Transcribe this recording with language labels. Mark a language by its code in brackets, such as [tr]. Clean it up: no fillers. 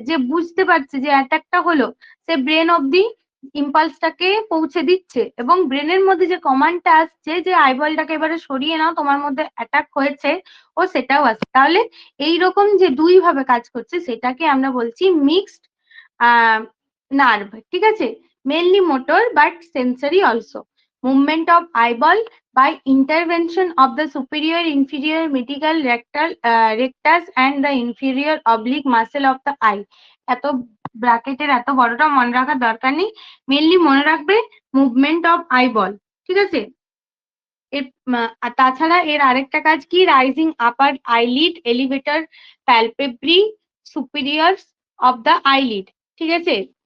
[bn] যে বুঝতে পারছে যে অ্যাটাকটা হলো, সে ব্রেন অব্দি ইম্পালসটাকে পৌঁছে দিচ্ছে, এবং ব্রেনের মধ্যে যে কমান্ডটা আসছে যে আইবলটাকে এবারে সরিয়ে নাও, তোমার মধ্যে অ্যাটাক হয়েছে, ও সেটাও আসছে। তাহলে এইরকম যে 2 ভাবে কাজ করছে, সেটাকে আমরা বলছি মিক্সড নার্ভ, ঠিক আছে? [en] Mainly motor but sensory also. Movement of eyeball by intervention of the superior inferior medial rectus and the inferior oblique muscle of the eye. [bn] এত ব্র্যাকেটের এত বড়টা মনে রাখার দরকার নেই, মেনলি মনে রাখবে মুভমেন্ট অফ আইবল, ঠিক আছে? এর তাছাড়া এর আরেকটা কাজ কি? [en] raising upper eyelid elevator palpebrae superior of the eyelid, [bn] ঠিক আছে?